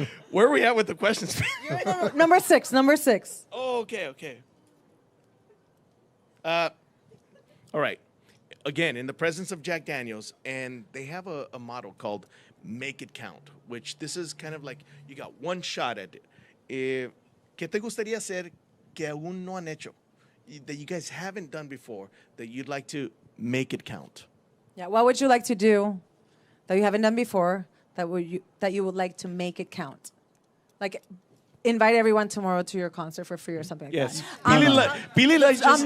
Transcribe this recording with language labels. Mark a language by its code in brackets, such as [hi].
[en] Where are we at with the questions? Number six. Oh, okay. All right. Again, in the presence of Jack Daniels, and they have a motto called "Make It Count," which this is kind of like you got one shot at it. [es] ¿Qué te gustaría hacer que aún no han hecho? [en] That you guys haven't done before, that you'd like to make it count? Yeah. What would you like to do that you haven't done before that you would like to make it count? Like, invite everyone tomorrow to your concert for free or something like Yes. that. Pili likes just...